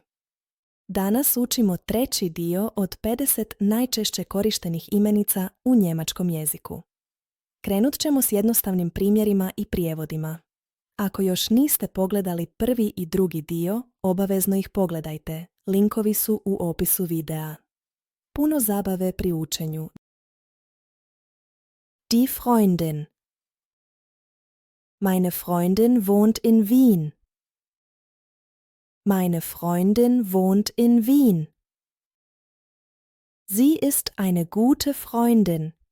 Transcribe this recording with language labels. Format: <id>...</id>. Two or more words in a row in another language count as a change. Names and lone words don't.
<hr>Danas učimo treći dio od 50 najčešće korištenih imenica u njemačkom jeziku. Krenut ćemo s jednostavnim primjerima i prijevodima. Ako još niste pogledali prvi i drugi dio, obavezno ih pogledajte. Linkovi su u opisu videa. Puno zabave pri učenju.</hr> <de>Die Freundin. Meine Freundin wohnt in Wien. Meine Freundin wohnt in Wien. Sie ist eine gute Freundin.</de>